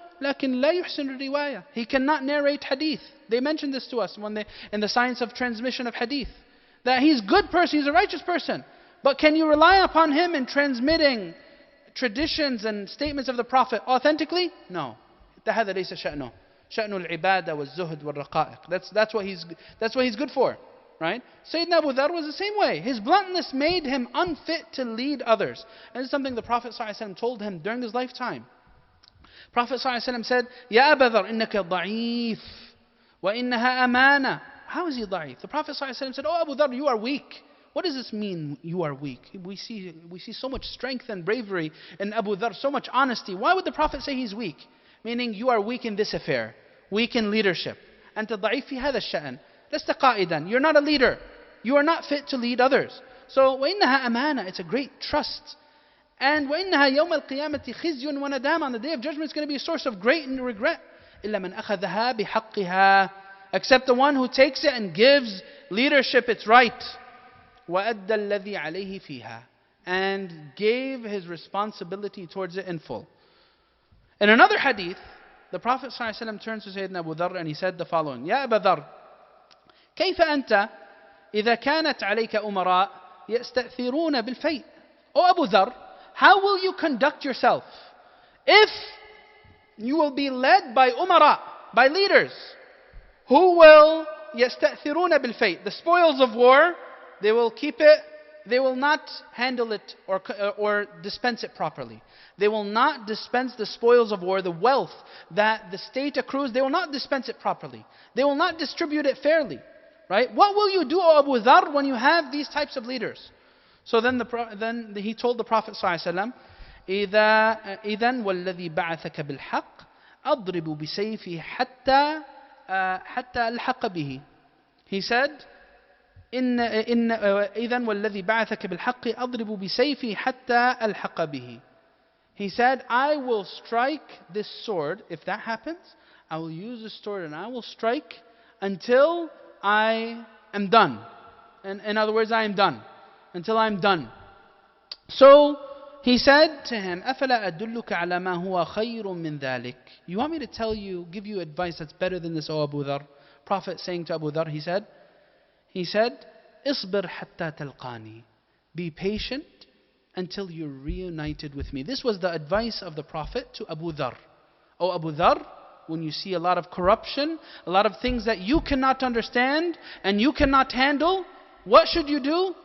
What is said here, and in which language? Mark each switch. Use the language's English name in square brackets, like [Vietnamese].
[Arabic] لكن لا يحسن الرواية. [English] He cannot narrate hadith. They mentioned this to us in the science of transmission of hadith. That he's a good person, he's a righteous person. But can you rely upon him in transmitting traditions and statements of the Prophet authentically? No. [Arabic] هذا ليس شأنه. شأن العبادة والزهد والرقائق. [English] That's what he's good for. Right? Sayyidina Abu Dharr was the same way. His bluntness made him unfit to lead others. And it's something the Prophet ﷺ told him during his lifetime. Prophet ﷺ said, [Arabic] Ya Abu Dharr, innaka da'if, wa innaha amana. [English] How is he da'if? The Prophet ﷺ said, oh Abu Dharr, you are weak. What does this mean, you are weak? We see so much strength and bravery in Abu Dharr, so much honesty. Why would the Prophet say he's weak? Meaning, you are weak in this affair, weak in leadership. [Arabic] أنت ضعيف في هذا الشأن. لست قائدا. [English] You're not a leader. You are not fit to lead others. So, [Arabic] وإنها أمانة. [English] It's a great trust. And [Arabic] وإنها يوم القيامة خزي وندامة. [English] On the day of judgment, it's going to be a source of great regret. [Arabic] إلا من أخذها بحقها. [English] Except the one who takes it and gives leadership its right. [Arabic] وأدى الذي عليه فيها. [English] And gave his responsibility towards it in full. In another hadith, the Prophet ﷺ turns to Sayyidina Abu Dharr and he said the following: Ya Abu Dharr, [Arabic] كيف أنت إذا كانت عليك أمراء يستأثرون بالفيء? [English] O Abu Dharr, how will you conduct yourself if you will be led by umara, by leaders, who will [Arabic] يستأثرون بالفيء, [English] the spoils of war, they will keep it, they will not handle it or dispense it properly. They will not dispense the spoils of war, the wealth that the state accrues, they will not dispense it properly. They will not distribute it fairly. Right? What will you do, O Abu Dharr, when you have these types of leaders? So then he told the Prophet ﷺ, [Arabic] إِذَنْ وَالَّذِي بَعَثَكَ بِالْحَقِّ أَضْرِبُ بِسَيْفِهِ حَتَّى أَلْحَقَ بِهِ. [English] He said, [Arabic] إِذَنْ وَالَّذِي بَعَثَكَ بِالْحَقِّ أَضْرِبُ بِسَيْفِهِ حَتَّى أَلْحَقَ بِهِ. [English] He said, I will strike this sword. If that happens, I will use the sword and I will strike until I am done. In other words, I am done. Until I am done. So he said to him, [Arabic] أَفَلَا أَدُلُّكَ عَلَى مَا هُوَ خَيْرٌ مِّن ذَلِكَ. [English] You want me to give you advice that's better than this, O Abu Dharr? Prophet saying to Abu Dharr, he said, [Arabic] اصبر حتى تلقاني. [English] Be patient until you're reunited with me. This was the advice of the Prophet to Abu Dharr. O Abu Dharr, when you see a lot of corruption, a lot of things that you cannot understand and you cannot handle, what should you do?